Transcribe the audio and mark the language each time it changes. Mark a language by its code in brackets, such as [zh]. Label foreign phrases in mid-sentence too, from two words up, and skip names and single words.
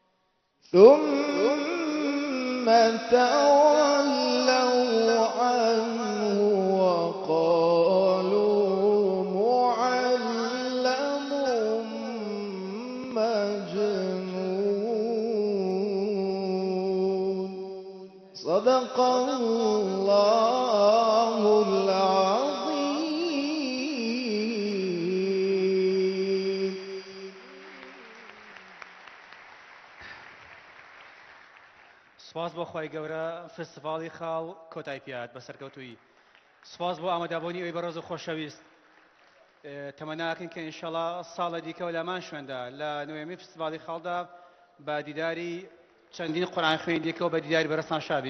[ar] ثم تولوا عنه وقالوا معلم مجنون. صدق الله العظيم. [ckb] سپاس بۆ خی گەورە فستیڤاڵی خاڵ کۆتای پیات بەسەرکەوتووی. سپاس بۆ ئامادەبوونی ئەوی بەڕێز و خۆشەویست. تەمەناکەین کە ئینشەڵا ساڵە دیکەوە لەمان شوێندا لە نوێمی فستیڤاڵی خاڵدا بە دیداری چەندین قورئان خوێندێکەوە بە دیداری بەرەستان شابین.